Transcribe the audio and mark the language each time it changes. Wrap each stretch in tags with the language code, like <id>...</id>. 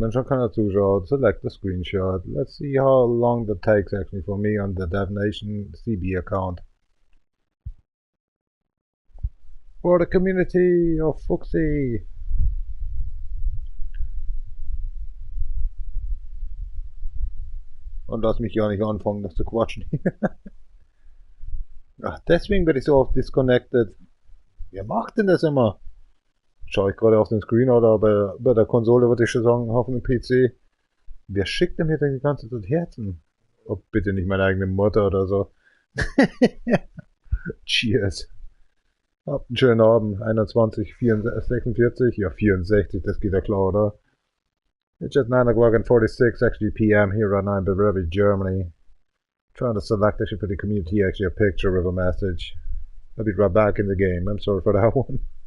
<de>Wenn schon keiner zuschaut,</de> <en>select the screenshot. Let's see how long that takes actually for me on the Dev CB account. For the community of Fuxi.</en> <de>Und lass mich ja nicht anfangen, das zu quatschen. Ach, deswegen bin ich so oft disconnected. Wer macht denn das immer? Schaue ich gerade auf den Screen oder bei der Konsole, würde ich schon sagen, auf dem PC. Wer schickt denn mir denn die ganze Zeit Herzen? Oh, bitte nicht meine eigene Mutter oder so. Cheers. Habt einen schönen Abend. 21, 46, ja 64, das geht ja klar, oder?</de> <en>It's just 9 o'clock and 46 actually PM here right now in Bavaria, Germany. Trying to select actually for the community actually a picture of a message. I'll be right back in the game. I'm sorry for that one.</en>